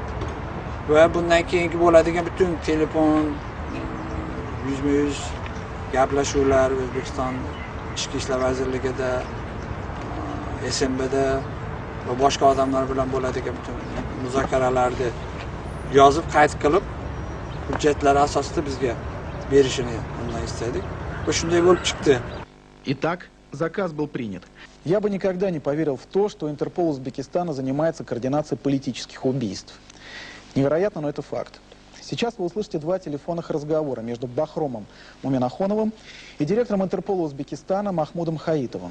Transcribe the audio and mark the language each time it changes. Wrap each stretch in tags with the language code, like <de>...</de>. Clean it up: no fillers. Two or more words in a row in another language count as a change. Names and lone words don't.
<uz>Va bundan keyingi bo'ladigan bütün telefon, yuzma-yuz gaplashuvlar O'zbekiston Ichki ishlar vazirligida, SMBda va boshqa odamlar bilan bo'ladigan butun muzokaralarni yozib qayd qilib, hujjatlar asosida bizga berishini undan istadik. Va shunday bo'lib chiqdi.</uz> <ru>Итак, заказ был принят. Я бы никогда не поверил в то, что Интерпол Узбекистана занимается координацией политических убийств. Невероятно, но это факт. Сейчас вы услышите два телефонных разговора между Бахромом Муминахоновым и директором Интерпола Узбекистана Махмудом Хаитовым.</ru>